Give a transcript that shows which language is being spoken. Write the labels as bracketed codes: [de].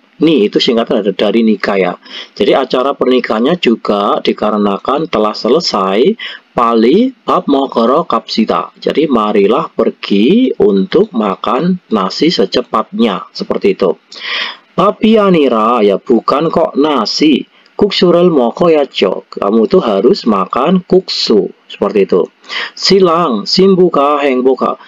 [id] Nih, itu singkatan dari nikah ya. Jadi acara pernikahannya juga dikarenakan telah selesai. [ko] Pali 밥 먹으러 갑시다. [id] Jadi marilah pergi untuk makan nasi secepatnya. Seperti itu. Tapi 아니라 ya, bukan kok nasi. [ko] 국수를 먹어야죠. [id] Kamu itu harus makan kuksu. Seperti itu. Silang simbu가 행복하.